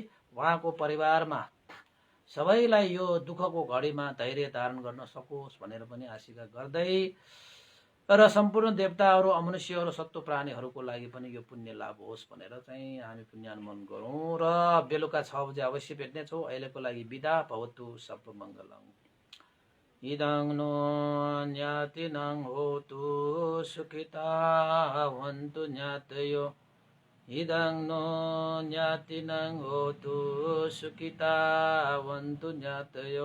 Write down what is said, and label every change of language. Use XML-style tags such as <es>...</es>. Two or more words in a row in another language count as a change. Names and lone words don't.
<ne>उहाँको परिवारमा सबैलाई यो दुःखको घडीमा धैर्य धारण गर्न सकोस् भनेर पनि आशिका गर्दै र सम्पूर्ण देवताहरू अमनुष्यहरू सत्व प्राणीहरूको लागि पनि यो पुण्य लाभ होस् भनेर चाहिँ हामी पुण्यान्मन गरौँ। र बेलुका 6 बजे अवश्य भेट्नेछौँ। अहिलेको लागि बिदा</ne> <sa>भवतु सर्वमङ्गलम्।</sa> <pi>इदं नो ज्ञातिनं होतु सुखितावन्तु ज्ञातयो। इदं नो ज्ञातिनं होतु सुखितावन्तु ज्ञातयो।</pi>